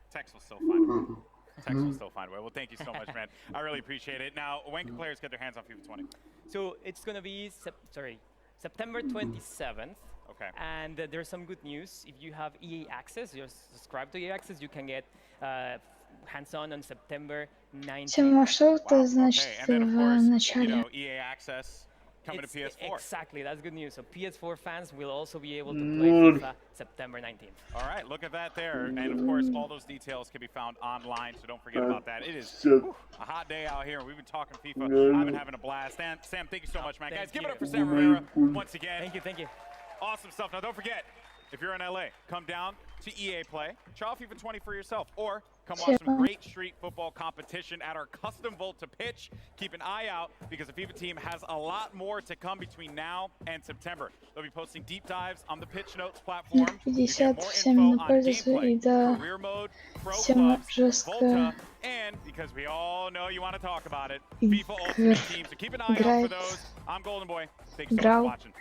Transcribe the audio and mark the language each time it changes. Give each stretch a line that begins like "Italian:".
English: Tex will still find a way. Tex will still find a way. Well, thank you so much, man. I really appreciate it. Now, when can players get their hands on FIFA 20? So it's going to be September 27th. Okay. And there's some good news. If you have EA Access, you're subscribed to EA Access, you can get hands-on on September 19th.
Russian: Всем, а что это значит в начале?
English: You know, EA Access coming to PS4. Exactly, that's good news. So PS4 fans will also be able to play FIFA September 19th. All right, look at that there. And of course, all those details can be found online, so don't forget about that. It is a hot day out here. We've been talking FIFA. I've been having a blast. And Sam, thank you so much, man. Guys, give it up for Sam Rivera once again. Thank you. Awesome stuff. Now, don't forget, if you're in LA, come down to EA Play, try out FIFA 20 for yourself, or come watch some great street football competition at our custom Volta pitch. Keep an eye out because the FIFA team has a lot more to come between now and September. They'll be posting deep dives on the Pitch Notes platform.
Russian: 50 всем на пользу и да, всем жестко
English: and because we all know you want to talk about it, FIFA Ultimate Team. So keep an eye out for those. I'm Golden Boy. Thanks so much for watching.